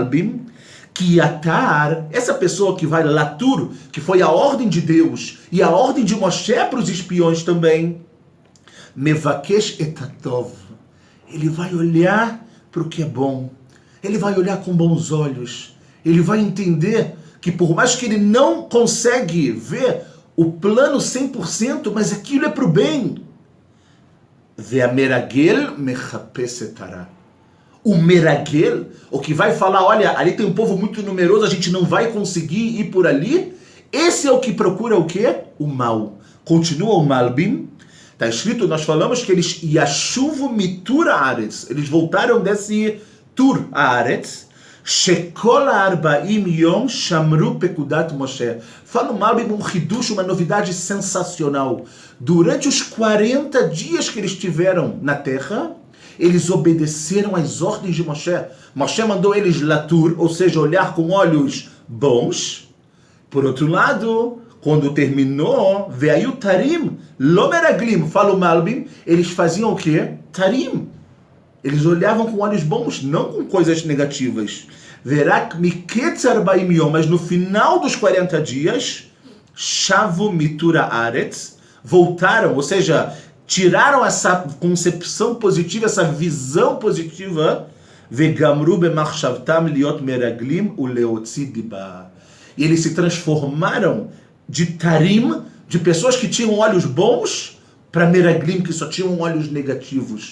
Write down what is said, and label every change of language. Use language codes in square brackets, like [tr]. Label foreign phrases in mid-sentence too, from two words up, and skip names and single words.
[pt] Fala o Malbim, Que atar, essa pessoa que vai latur, que foi a ordem de Deus e a ordem de Moshe para os espiões também, [he] מבקש את הטוב, [pt] ele vai olhar para o que é bom, ele vai olhar com bons olhos, ele vai entender que por mais que ele não consegue ver o plano 100%, mas aquilo é para o bem. [he] והמרגל מחפש את הרע. [pt] O meragel, o que vai falar, olha, ali tem um povo muito numeroso, a gente não vai conseguir ir por ali. Esse é o que procura o quê? O mal. Continua o Malbim. Está escrito, nós falamos que eles [he] וישובו מתור הארץ. [pt] Eles voltaram desse [he] תור הארץ. שכל ארבעים יום שמרו פקודת משה. [pt] Fala o Malbim um hidush, uma novidade sensacional. Durante os 40 dias que eles tiveram na terra, eles obedeceram às ordens de Moshe. Moshe mandou eles latur, ou seja, olhar com olhos bons. Por outro lado, quando terminou, veio [he] תרים, לא מרגלים, [pt] fala o Malbim, eles faziam o quê? Tarim. Eles olhavam com olhos bons, não com coisas negativas. [he] ורק מקץ ארבעים יום, [pt] mas no final dos 40 dias, [he] שבו מתור הארץ, [pt] voltaram, ou seja, tiraram essa concepção positiva, essa visão positiva, [he] וגמרו במחשבתם להיות מרגלים ולהוציא דיבה. [pt] E eles se transformaram de tarim, de pessoas que tinham olhos bons, para meraglim, que só tinham olhos negativos.